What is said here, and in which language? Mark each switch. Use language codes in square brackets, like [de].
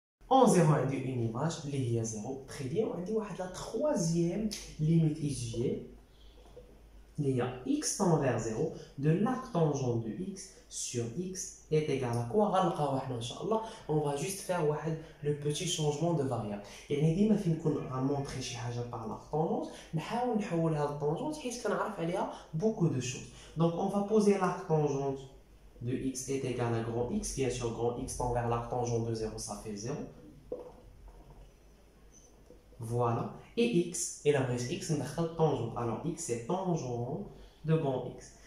[fr] En 0, on a une image, il y a 0. Très bien, on a la troisième limite usuelle. Il y a x tend vers 0 de l'arc tangente de x sur x est égal à quoi? On va juste faire le petit changement de variable. [ar] يعني ديما فين نكون غنمونطري شي حاجه [fr] par l'arc tangente [ar] نحاول نحولها للطونجونت حيت كنعرف عليها [fr] beaucoup de choses. Donc on va poser l'arc tangente de x est égal à grand x. Bien sûr, grand x tend vers l'arc tangente de 0, ça fait 0. Voilà. Et x, et la brise x, on a tangente. Alors x c'est tangente de grand x.